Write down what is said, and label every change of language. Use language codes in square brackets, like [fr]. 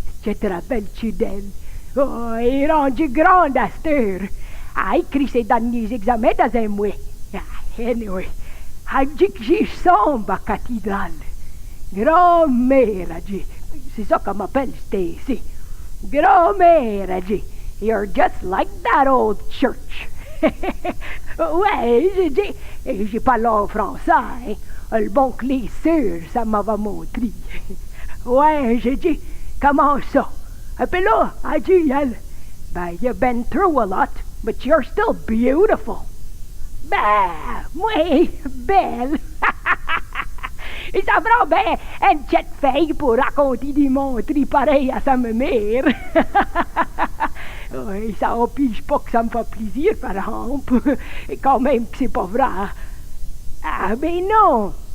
[fr] Tu te rappelles-tu d'elle? Oh, il est rendu grande à cette heure. Elle a écrit ses derniers examens dans un mois. Anyway, elle dit que j'y sombre à la cathédrale. Grand-mère, elle dit. C'est ça qu'on m'appelle Stacy. Grand-mère, elle dit. [en] You're just like that old church. [fr] Ouais, j'ai dit. J'ai parlé en français, hein. Le bon que les sœurs, ça m'avait montré. Ouais, j'ai dit. Comment ça? Et puis là, elle dit, elle, ben, [en] you've been through a lot, but you're still beautiful. [fr] Ben, oui, belle. Et ça prend bien une petite fille pour raconter des montries pareilles à sa mère. Oui, ça empêche pas que ça me fait plaisir, par exemple. Et quand même que c'est pas vrai. Ah, ben non.